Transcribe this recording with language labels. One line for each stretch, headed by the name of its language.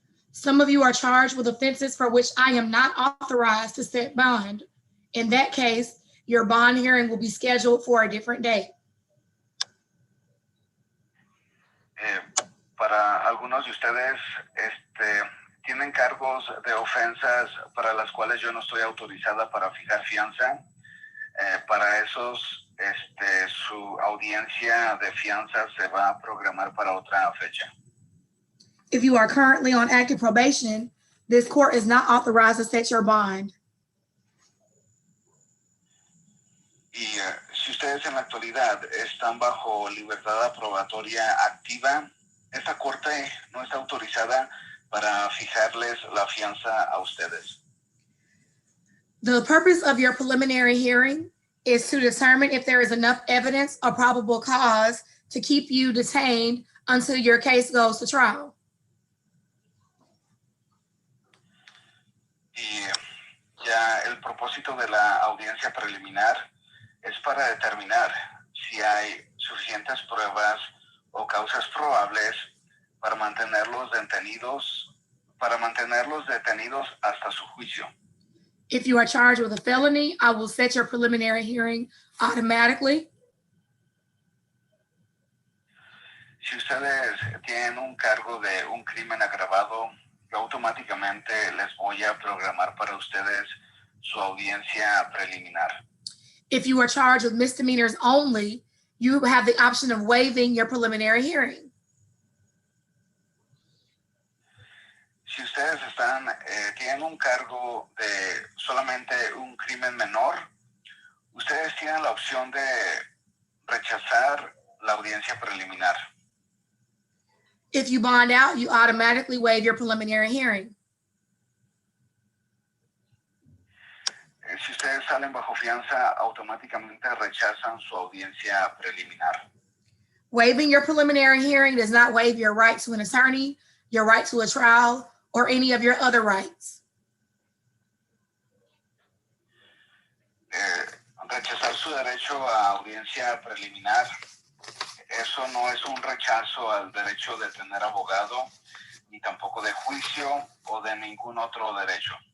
English: Some of you are charged with offenses for which I am not authorized to set bond. In that case, your bond hearing will be scheduled for a different day.
Spanish: Para algunos de ustedes tienen cargos de ofensas para las cuales yo no estoy autorizada para fijar fianza. Para esos, su audiencia de fianza se va a programar para otra fecha.
English: If you are currently on active probation, this court is not authorized to set your bond.
Spanish: Y si ustedes en la actualidad están bajo libertad probatoria activa, esta corte no está autorizada para fijarles la fianza a ustedes.
English: The purpose of your preliminary hearing is to determine if there is enough evidence or probable cause to keep you detained until your case goes to trial.
Spanish: Y ya el propósito de la audiencia preliminar es para determinar si hay suficientes pruebas o causas probables para mantenerlos detenidos hasta su juicio.
English: If you are charged with a felony, I will set your preliminary hearing automatically.
Spanish: Si ustedes tienen un cargo de un crimen agravado, yo automáticamente les voy a programar para ustedes su audiencia preliminar.
English: If you are charged with misdemeanors only, you have the option of waiving your preliminary hearing.
Spanish: Si ustedes tienen un cargo de solamente un crimen menor, ustedes tienen la opción de rechazar la audiencia preliminar.
English: If you bond out, you automatically waive your preliminary hearing.
Spanish: Si ustedes salen bajo fianza, automáticamente rechazan su audiencia preliminar.
English: Waiving your preliminary hearing does not waive your right to an attorney, your right to a trial, or any of your other rights.
Spanish: Rechazar su derecho a audiencia preliminar, eso no es un rechazo al derecho de tener abogado, ni tampoco de juicio o de ningún otro derecho.